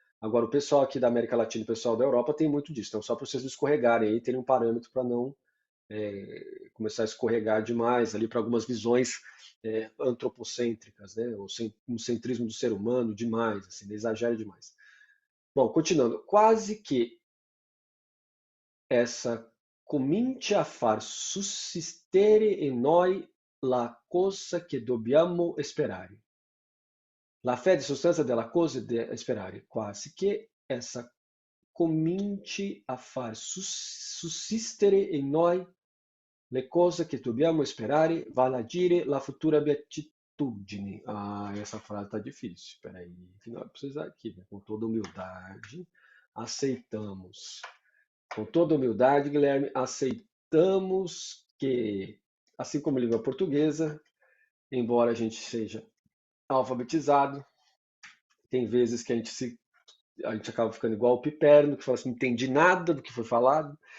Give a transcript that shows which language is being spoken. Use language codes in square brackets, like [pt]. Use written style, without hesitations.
[pt] Agora, o pessoal aqui da América Latina e o pessoal da Europa tem muito disso. Então, só para vocês não escorregarem aí, terem um parâmetro para não começar a escorregar demais ali para algumas visões antropocêntricas, né? Um centrismo do ser humano demais, assim, exagero demais. Bom, continuando. [it] Quase que essa comincia a far sussistere in noi la cosa che dobbiamo sperare. La fede sostanza della cosa da sperare, quasi che essa cominci a far sussistere in noi le cose che dobbiamo sperare, vale a dire la futura beatitudine. [pt] Essa frase tá difícil. Espera aí, que nós precisamos aqui, né? Com toda humildade, aceitamos. Com toda humildade, Guilherme, aceitamos que, assim como a língua portuguesa, embora a gente seja alfabetizado, tem vezes que a gente acaba ficando igual o Piperno, que fala assim, não entendi nada do que foi falado.